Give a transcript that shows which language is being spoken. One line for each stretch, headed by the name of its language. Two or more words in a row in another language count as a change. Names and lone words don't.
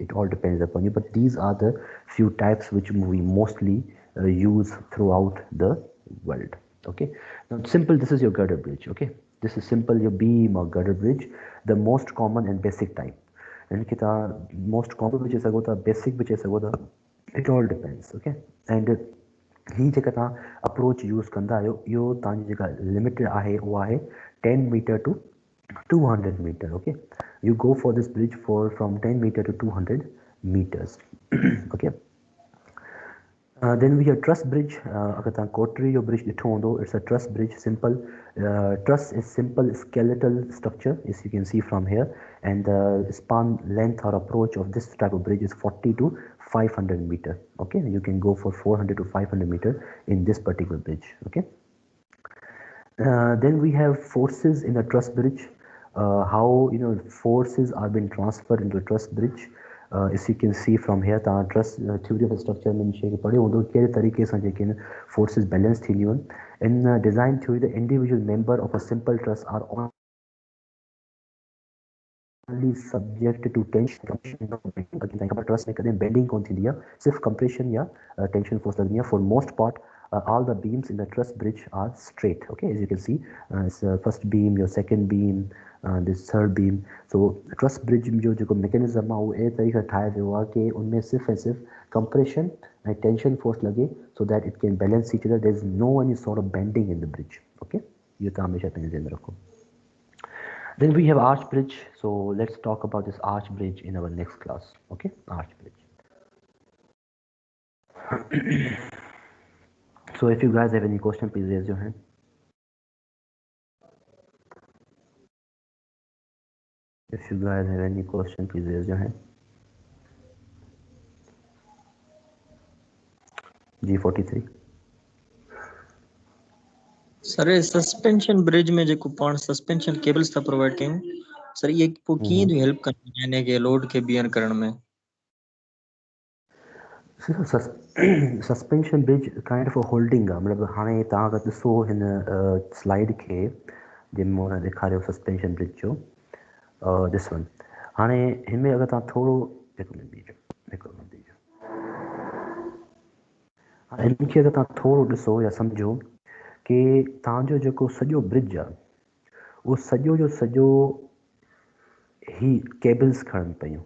English: It all depends upon you, but these are the few types which we mostly use throughout the world. Okay, now simple, this is your girdle bridge. Okay, this is simple, your beam or girdle bridge, the most common and basic type. And kita most common which is agota, basic which is agota, it all depends. Okay, and
Sindhi: ही जेका तव्हां
English: approach use
Sindhi: कंदा आहियो इहो तव्हांजी जेका लिमिट आहे उहा आहे 10
English: meter to 200 meter. Okay, you go for this bridge from 10 meter to 200 meters. Okay. Then we have truss bridge.
Sindhi: अगर तव्हां कोटरी जो ब्रिज ॾिठो हूंदो,
English: it's a truss bridge. Simple truss is simple skeletal structure, as you can see from here, and the span length or approach of this type of bridge is 40 to 500 meter. Okay, you can go for 400 to 500 meter in this particular bridge. Okay. Then we have forces in a truss bridge. How forces are being transferred into a truss bridge. As you can see from here, the truss theory of structure
Sindhi: में शे पढ़े होंदो कहिड़े तरीक़े सां जेके forces balance थींदियूं आहिनि.
English: In design theory, the individual member of a simple truss are only subject to tension.
Sindhi: Truss में कदें bending कोन थींदी आहे, सिर्फ compression या
English: tension force
Sindhi: लगनी आहे.
English: For most part, all the beams in the truss bridge are straight. Okay, as you can see, it's first beam, your second beam, this third beam. So truss bridge
Sindhi: जो जेको mechanism आहे उहो अहिड़े तरीक़े ठाहे वियो आहे कि उनमें सिर्फ़ ऐं सिर्फ़ compression ऐं
English: tension force
Sindhi: लॻे,
English: so that it can balance each other. There is no any sort of bending in the bridge.
Sindhi: Okay, इहो तव्हां हमेशा पंहिंजे ज़हन में रखो.
English: Then we have arch bridge. So let's talk about this arch bridge in our next class. Okay, arch bridge. So if you guys have any question, please raise your hand. If you guys have any question, please raise your hand. G43.
Sindhi: सर
English: suspension bridge
Sindhi: में जेको पाण
English: suspension cables
Sindhi: था प्रोवाइड कयूं सर ये पोइ कीअं थी हेल्प कंदी यानी के लोड के बियन करण में.
English: suspension bridge kind of holding आहे.
Sindhi: मतिलबु हाणे तव्हां अगरि ॾिसो हिन स्लाइड खे जंहिंमें हुन ॾेखारियो सस्पेंशन ब्रिज जो
English: this one.
Sindhi: हाणे हिन में अगरि तव्हां थोरो हिकिड़ो मिनट बीजो हाणे हिनखे अगरि तव्हां थोरो ॾिसो या सम्झो कि तव्हांजो जेको सॼो ब्रिज आहे उहो सॼो जो सॼो ही केबल्स खणनि पियूं.